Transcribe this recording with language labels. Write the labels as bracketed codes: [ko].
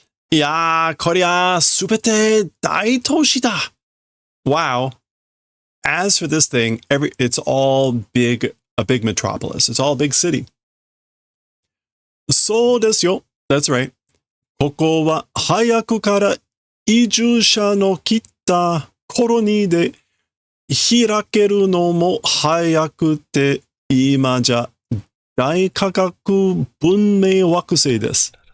[ja] いやー、こりゃすべて大都市だ. [en] Wow. As for this thing, it's all a big metropolis. It's all a big city. [ja] そうですよ. [en] That's right. [ja] ここは早くから移住者の来たコロニーで開けるのも早くて今じゃ大科学文明惑星です.